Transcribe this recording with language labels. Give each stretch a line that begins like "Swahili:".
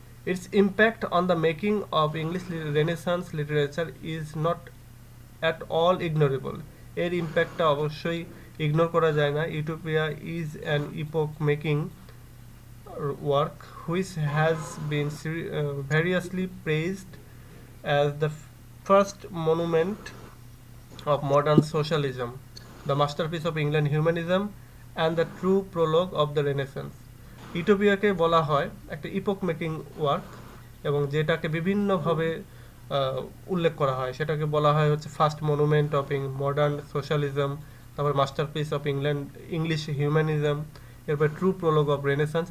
English: Its impact on the making of English renaissance literature is not at all ignorable.
Bangla: এর ইম্প্যাক্টটা অবশ্যই ignore করা যায় না।
English: Utopia is an epoch making work which has been variously praised as the first monument of modern socialism, the masterpiece of England humanism, and the true prologue of the Renaissance.
Bangla: ইউটোপিয়াকে বলা হয় একটা ইপোক making work, এবং যেটাকে বিভিন্নভাবে উল্লেখ করা হয়, সেটাকে বলা হয় হচ্ছে first monument of modern socialism, তারপর মাস্টারপিস অফ ইংলিশ হিউম্যানিজম, এরপর ট্রু প্রোলগ অফ রেনেসান্স।